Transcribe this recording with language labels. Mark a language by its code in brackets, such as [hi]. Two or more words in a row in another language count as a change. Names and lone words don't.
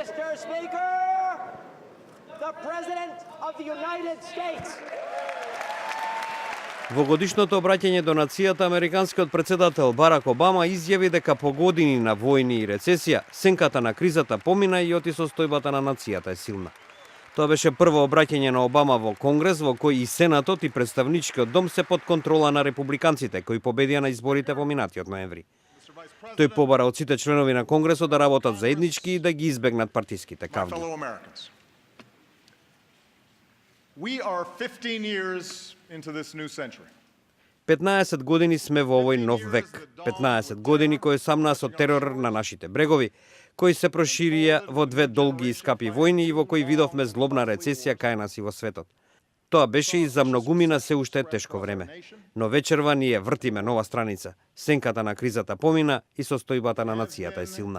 [en] Mr. Speaker, the President of the United States. [mk] Во годишното обраќање до нацијата, американскиот председател Барак Обама изјави дека по години на војни и рецесија, сенката на кризата помина и оти состојбата на нацијата е силна. Тоа беше прво обраќање на Обама во Конгрес, во кој и Сенатот и Представничкиот дом се под контрола на републиканците, кои победија на изборите во минатиот ноември. Тој побара од сите членови на Конгресот да работат заеднички и да ги избегнат партиските кавги. [en] We are 15 years into this new century. [mk] 15 години сме во овој нов век. 15 години кои сам нас од терор на нашите брегови, кои се проширија во две долги и скапи војни и во кои видовме злобна рецесија кај нас и во светот. Тоа беше и за многумина се уште тешко време. Но вечерва ние вртиме нова страница. Сенката на кризата помина и состојбата на нацијата е силна.